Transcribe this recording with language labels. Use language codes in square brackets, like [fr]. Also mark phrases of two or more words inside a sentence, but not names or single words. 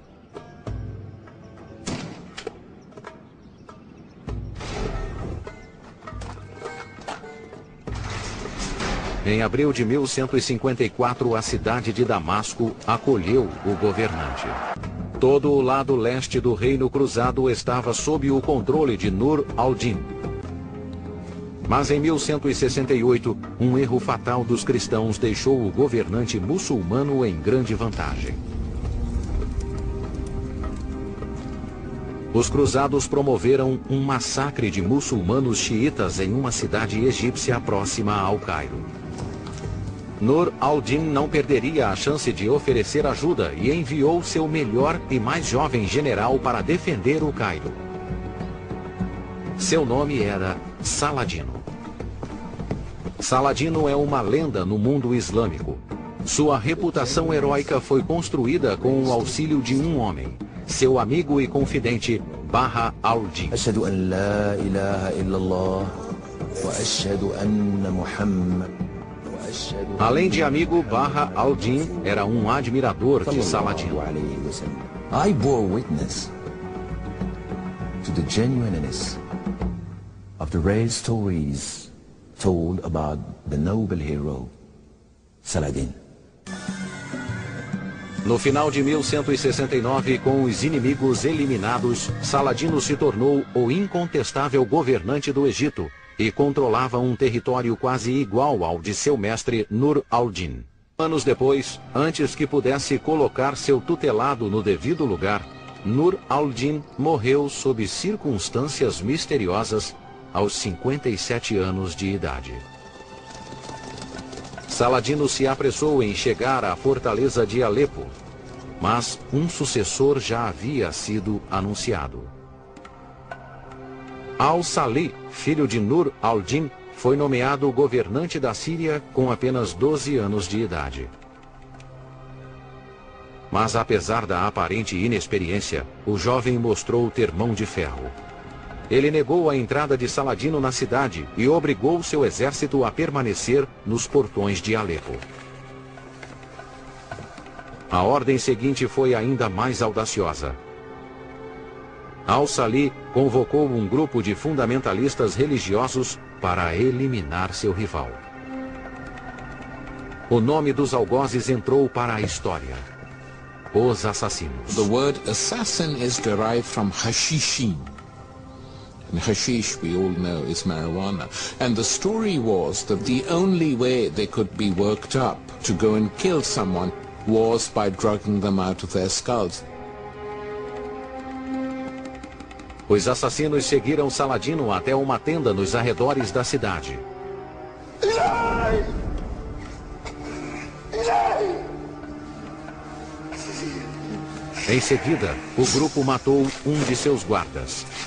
[pt] Em abril de 1154, a cidade de Damasco acolheu o governante. Todo o lado leste do Reino Cruzado estava sob o controle de Nur al-Din. Mas em 1168, um erro fatal dos cristãos deixou o governante muçulmano em grande vantagem. Os cruzados promoveram um massacre de muçulmanos xiitas em uma cidade egípcia próxima ao Cairo. Nur al-Din não perderia a chance de oferecer ajuda e enviou seu melhor e mais jovem general para defender o Cairo. Seu nome era Saladino. Saladino é uma lenda no mundo islâmico. Sua reputação heróica foi construída com o auxílio de um homem, seu amigo e confidente, Baha al-Din. [ar] أشهد أن لا إله إلا الله وأشهد أن محمد. [pt] Além de amigo, Baha al-Din era um admirador de Saladino. [en] I bore witness to the genuineness of the rare stories told about the noble hero Saladin. [pt] No final de 1169, com os inimigos eliminados, Saladino se tornou o incontestável governante do Egito e controlava um território quase igual ao de seu mestre Nur al-Din. Anos depois, antes que pudesse colocar seu tutelado no devido lugar, Nur al-Din morreu sob circunstâncias misteriosas aos 57 anos de idade. Saladino se apressou em chegar à fortaleza de Alepo, mas um sucessor já havia sido anunciado. Al-Salih, filho de Nur al-Din, foi nomeado governante da Síria com apenas 12 anos de idade. Mas apesar da aparente inexperiência, o jovem mostrou ter mão de ferro. Ele negou a entrada de Saladino na cidade e obrigou seu exército a permanecer nos portões de Alepo. A ordem seguinte foi ainda mais audaciosa. Al-Salih convocou um grupo de fundamentalistas religiosos para eliminar seu rival. O nome dos algozes entrou para a história: os assassinos. [en] The word assassin is derived from hashishin. And hashish, we all know, is marijuana. And the story was that the only way they could be worked up to go and kill someone was by drugging them out of their skulls. [pt] Os assassinos seguiram Saladino até uma tenda nos arredores da cidade. Em seguida, o grupo matou um de seus guardas.